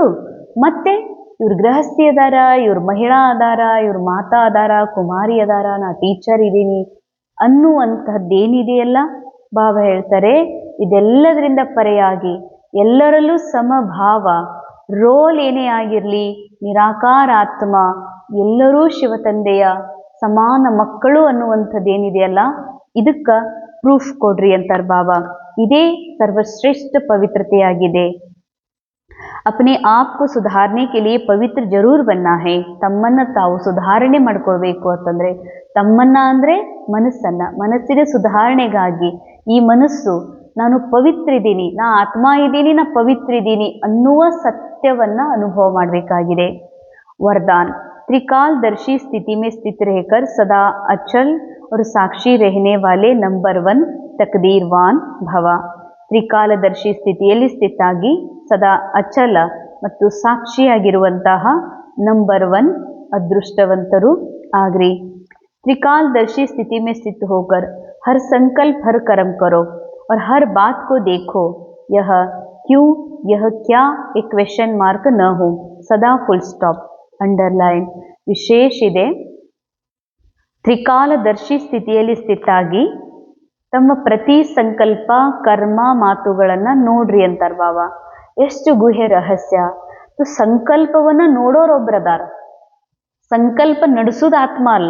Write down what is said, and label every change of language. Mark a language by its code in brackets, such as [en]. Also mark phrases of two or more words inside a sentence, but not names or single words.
[kn] ಮತ್ತೆ ಇವ್ರು ಗೃಹಸ್ಥಿ ಅದಾರ, ಇವ್ರು ಮಹಿಳಾ ಅದಾರ, ಇವ್ರು ಮಾತಾ ಅದಾರ, ಕುಮಾರಿ ಅದಾರ, ನಾ ಟೀಚರ್ ಇದ್ದೀನಿ ಅನ್ನುವಂಥದ್ದೇನಿದೆಯಲ್ಲ, ಬಾಬಾ ಹೇಳ್ತಾರೆ ಇದೆಲ್ಲದರಿಂದ ಪರೆಯಾಗಿ ಎಲ್ಲರಲ್ಲೂ ಸಮಭಾವ, ರೋಲ್ ಏನೇ ಆಗಿರಲಿ, ನಿರಾಕಾರ ಆತ್ಮ, ಎಲ್ಲರೂ ಶಿವತಂದೆಯ ಸಮಾನ ಮಕ್ಕಳು ಅನ್ನುವಂಥದ್ದೇನಿದೆಯಲ್ಲ, ಇದಕ್ಕೆ ಪ್ರೂಫ್ ಕೊಡ್ರಿ ಅಂತಾರೆ ಬಾಬಾ. ಇದೇ ಸರ್ವಶ್ರೇಷ್ಠ ಪವಿತ್ರತೆಯಾಗಿದೆ. [hi] अपने आप को सुधारने के लिए पवित्र जरूर बनना है. [kn] ತಮ್ಮನ್ನ ತಾವು ಸುಧಾರಣೆ ಮಾಡ್ಕೊಳ್ಬೇಕು ಅಂತಂದರೆ, ತಮ್ಮನ್ನ ಅಂದರೆ ಮನಸ್ಸಿನ ಸುಧಾರಣೆಗಾಗಿ ಈ ಮನಸ್ಸು ನಾನು ಪವಿತ್ರ ಇದ್ದೀನಿ, ನಾ ಆತ್ಮ ಇದ್ದೀನಿ, ನಾ ಪವಿತ್ರ ಇದ್ದೀನಿ ಅನ್ನುವ ಸತ್ಯವನ್ನ ಅನುಭವ ಮಾಡಬೇಕಾಗಿದೆ. [hi] वरदान, त्रिकालदर्शी स्थिति में स्थित रहकर सदा अचल और साक्षी रहने वाले नंबर 1 तकदीरवान भव. [kn] ತ್ರಿಕಾಲದರ್ಶಿ ಸ್ಥಿತಿಯಲ್ಲಿ ಸ್ಥಿತಾಗಿ ಸದಾ ಅಚಲ ಮತ್ತು ಸಾಕ್ಷಿಯಾಗಿರುವಂತಹ ನಂಬರ್ 1 ಅದೃಷ್ಟವಂತರು ಆಗ್ರಿ. [hi] त्रिकालदर्शी स्थिति में स्थित होकर हर संकल्प हर कर्म करो और हर बात को देखो, यह क्यों यह क्या एक [en] question mark [hi] न हो, सदा [en] full stop [hi] ಅಂಡರ್ಲೈನ್. [kn] ವಿಶೇಷ ಇದೆ, ತ್ರಿಕಾಲದರ್ಶಿ ಸ್ಥಿತಿಯಲ್ಲಿ ಸ್ಥಿತಾಗಿ ತಮ್ಮ ಪ್ರತಿ ಸಂಕಲ್ಪ ಕರ್ಮ ಮಾತುಗಳನ್ನು ನೋಡ್ರಿ ಅಂತಾರೆ ಬಾಬಾ. ಎಷ್ಟು ಗುಹ್ಯ ರಹಸ್ಯ. ಸಂಕಲ್ಪವನ್ನು ನೋಡೋರೊಬ್ಬರದಾರ, ಸಂಕಲ್ಪ ನಡೆಸೋದು ಆತ್ಮ ಅಲ್ಲ.